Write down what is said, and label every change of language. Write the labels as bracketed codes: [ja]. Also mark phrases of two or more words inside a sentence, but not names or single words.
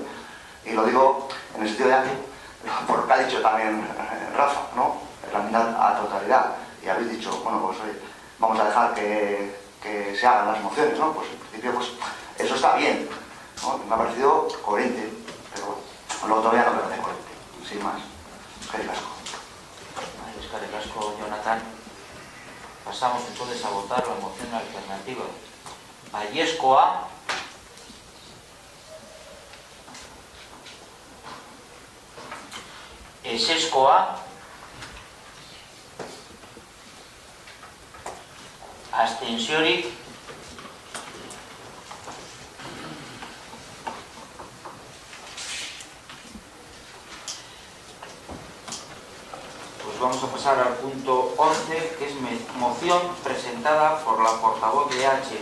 [es] Y lo digo en el sentido de por lo que ha dicho también Rafa, ¿no? La enmienda a la totalidad. Y habéis dicho, bueno, pues oye, vamos a dejar que se hagan las mociones, ¿no? Pues en principio, pues eso está bien, ¿no? Me ha parecido coherente, pero luego todavía no me parece coherente, sin más. [eu] Eskerrik asko. Eskerrik asko, Jonathan. [es] Pasamos entonces a votar la moción alternativa. [eu] Baiezkoa. Ezezkoa. Abstentziorik. [es] Pues vamos a pasar al punto 11, que es moción presentada por la portavoz de H.